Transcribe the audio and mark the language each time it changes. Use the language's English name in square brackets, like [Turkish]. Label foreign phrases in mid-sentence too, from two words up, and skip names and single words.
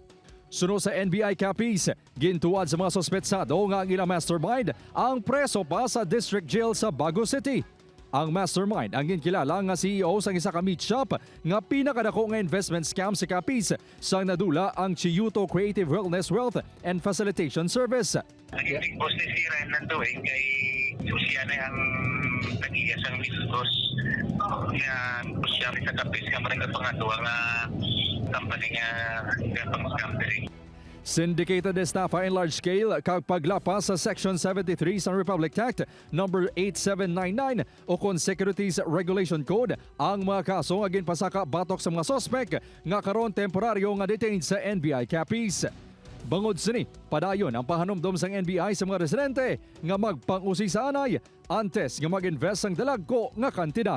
[Hiligaynon] Suno sa NBI Capiz, gintuad sa mga sospetsado nga ang ilang mastermind ang preso pa sa District Jail sa Bago City. Ang mastermind ang ginkilala nga CEO sa isa ka meat shop nga pinakadako nga investment scam sa Capiz sang nadula ang Chiyuto Creative Wellness Wealth and Facilitation Service. Naging boss ni si Renan to kay siya na ang tagiya sa Misgos. Siya rin sa Capiz nga maring pangadwa nga company nga pang-scam diri. [English] Syndicated estafa in large scale [Hiligaynon] kag paglapas sa Section 73 sa Republic Act No. 8799 o kon Securities Regulation Code ang mga kaso nga ginpasaka batok sa mga sospek nga karon temporaryo nga detained sa NBI Capiz. Bangod sini, padayon ang pahanumdom sang NBI sa mga residente nga magpang-usi sa anay antes nga mag-invest sang dalagko nga kantidad.